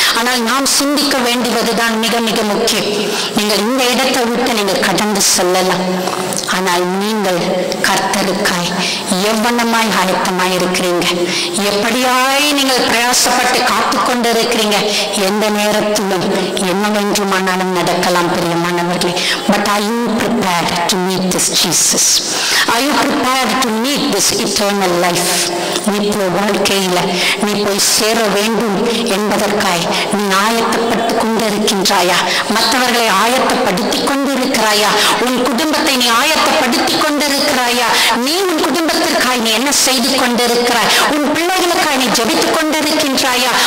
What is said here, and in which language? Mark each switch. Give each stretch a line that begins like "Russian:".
Tamil: ஆனால் நாம் சிந்திக்க வேண்டியதுதான் மிக மிக முக்கியம். நீங்கள் இந்த இடத்தை விட்டு நீங்கள் கடந்து செல்லலாம், ஆனால் நீங்கள் கர்த்தருக்காய் எவ்வளமாய் ஆயத்தமாய் இருக்கிறீங்க, எப்படியாய் நீங்கள் பிரயாசப்பட்டு காத்து கொண்டு இருக்கிறீங்க. எந்த நேரத்திலும் என்னவென்றுமானாலும் நடக்கலாம் பிரியமானவர்களே.
English: But are you prepared to meet this Jesus? Are you prepared to meet this eternal life?
Tamil: நித்திய வாழ்க்கையில நீ போய் சேர வேண்டும் என்பதற்காய் நீ ஆயத்தப்பட்டு கொண்டிருக்கின்றாயா? மற்றவர்களை ஆயத்தப்படுத்தி கொண்டிருக்கிறாயா? உன் குடும்பத்தை நீ ஆயத்தப்படுத்தி கொண்டிருக்கிறாயா? நீ உன் குடும்பத்திற்காய் நீ என்ன செய்து கொண்டிருக்கிறாய்? உன் பிள்ளைகளுக்காய் நீ ஜெபித்துக் கொண்டிருக்கின்றாயா?